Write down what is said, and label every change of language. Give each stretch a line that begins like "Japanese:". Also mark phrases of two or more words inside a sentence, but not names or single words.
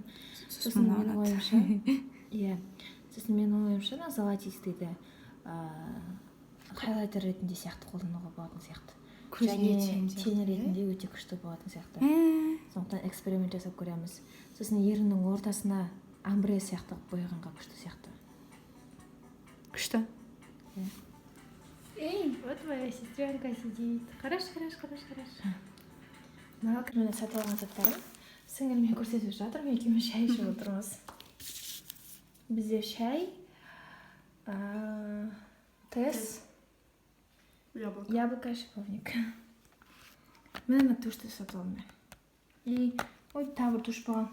Kazakh: Сосын менің ойымша, золотистыйды хайлайтер ретінде сияқты қолдануға болатын сияқты. Және тень ретінде өте күшті болатын сияқты. Сондықтан эксперимент жасап көреміз. Сосын еріннің ортасына амбре сияқты бояғанға күшті сияқты. Күшті.
Russian: Эй, вот твоя сестренка сидит. Хорош.
Kazakh: Мына мені сатып алған заттарым сіңіліме көрсетіп жатырмын, екеуміз шай ішіп отырмыз. Бізде шай, тесс, яблоко, шиповник. Мен тушты сатып алдым. И тағы бір туш болған.